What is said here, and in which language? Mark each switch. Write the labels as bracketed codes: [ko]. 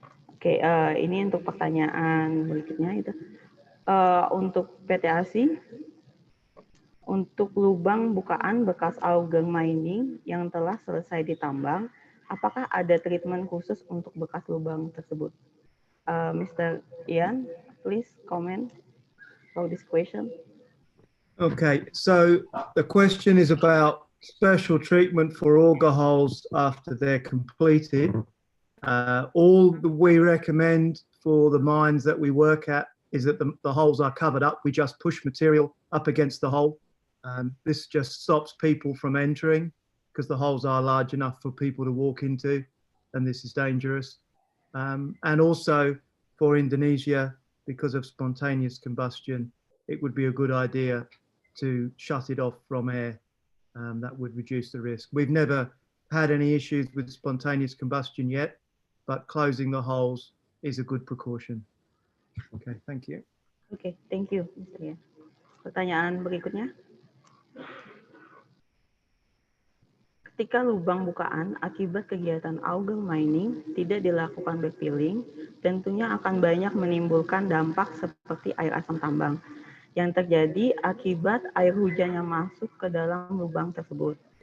[id] Oke, ini untuk pertanyaan berikutnya itu. Untuk PT ASI, untuk lubang bukaan bekas auger mining yang telah selesai ditambang, apakah ada treatment khusus untuk bekas lubang tersebut? [en] Mr. Ian, please comment for this question. Okay, so the question is about special treatment for auger holes after they're completed. All we recommend for the mines that we work at is that the holes are covered up. We just push material up against the hole. This just stops people from entering because the holes are large enough for people to walk into, and this is dangerous. And also for Indonesia, because of spontaneous combustion, it would be a good idea to shut it off from air. That would reduce the risk. We've never had any issues with spontaneous combustion yet, but closing the holes is a good precaution. Okay, thank you. Okay, thank you, Mr. Ian. [id] Pertanyaan berikutnya. Ketika lubang bukaan akibat kegiatan auger mining tidak dilakukan backfilling, tentunya akan banyak menimbulkan dampak seperti air asam tambang yang terjadi akibat air hujan yang masuk ke dalam lubang tersebut.